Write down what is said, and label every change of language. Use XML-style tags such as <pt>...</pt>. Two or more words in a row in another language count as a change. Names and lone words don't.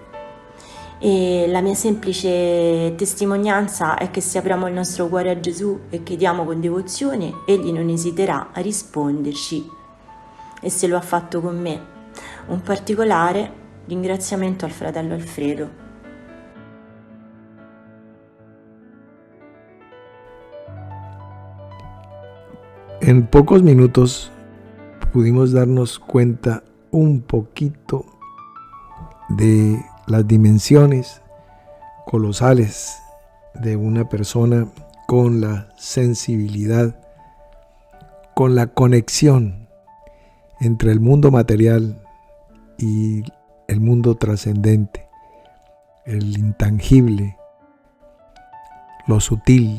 <it>E la mia semplice testimonianza è che se apriamo il nostro cuore a Gesù e chiediamo con devozione, Egli non esiterà a risponderci. E se lo ha fatto con me. Un particolare ringraziamento al fratello Alfredo.</it> <es>En pocos minutos pudimos darnos cuenta un poquito de las dimensiones colosales de una persona con la sensibilidad, con la conexión entre el mundo material y el mundo trascendente, el intangible, lo sutil.</es>